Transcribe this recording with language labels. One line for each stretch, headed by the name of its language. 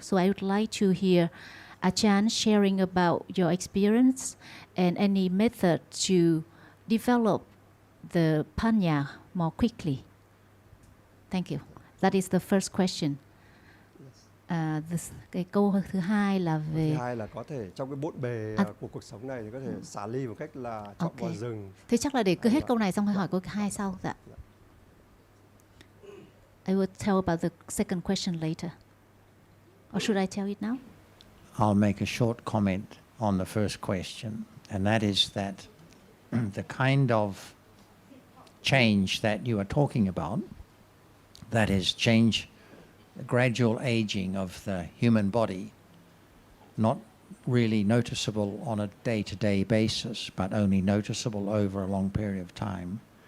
English: So I would like to hear Ajahn sharing about your experience and any method to develop the panya more quickly. Thank you. That is the first question.
Vietnamese: Cái câu thứ hai là về... Thứ hai là có thể trong cái bộn bề của cuộc sống này thì có thể xả ly một cách là chọn vào rừng. Thế chắc là để cứ hết câu này xong rồi hỏi câu hai sau. Dạ.
English: I will tell about the second question later. Or should I tell it now? I'll make a short comment on the first question, and that is that the kind of change that you are talking about, that is change, the gradual aging of the human body, not really noticeable on a day-to-day basis, but only noticeable over a long period of time.